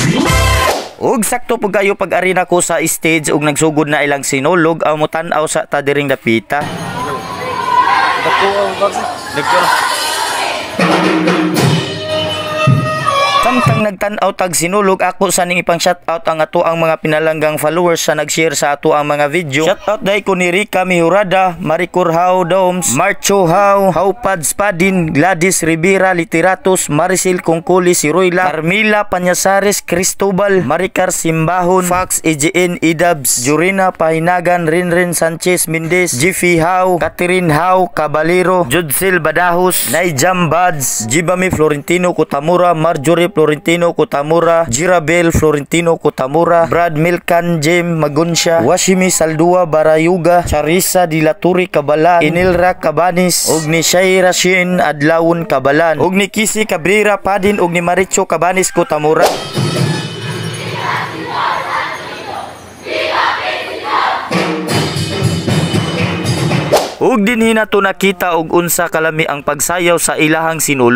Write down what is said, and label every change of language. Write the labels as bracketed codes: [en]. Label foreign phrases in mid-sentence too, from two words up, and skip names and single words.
[ceb] Ug sakto pud kayo pag-arena ko sa stage ug nagsugod na ilang sinulog aw mo tan-aw sa tadiring dapita. Samtang nagtan-aw tag sinulog ako sa ning ipang shoutout ang ato ang mga pinalanggang followers sa nag-share sa ato ang mga video. Shoutout dai ko ni Rica Mihurada, Maricor How Domes, Marcho How, Howpads Padin, Gladys Rivera Literatos, Maricel Kongkuli Siroyla, Carmila Panyasares Cristobal, Maricar Simbahon, Fox EGN Idabs, Jurina Pahinagan, Rinrin Sanchez Mendez, Jiffy How, Catherine How Caballero, Judsel Badahos, Naijam Bads, Jibami Florentino Kutamura, Marjorie Florentino Kutamura, Jirabel Florentino Kutamura, Brad Milkan Jem Magunsya, Washimi Saldua Barayuga, Charissa Dilaturi Kabalan, Inilra Cabanis, ug ni Shaira Shin Adlawon Kabalan, ug ni Kisi Cabrera Padin, ug ni Maricho Cabanis Kutamura. Ug dinhi nato nakita og unsa kalami ang pagsayaw sa ilahang sinulog.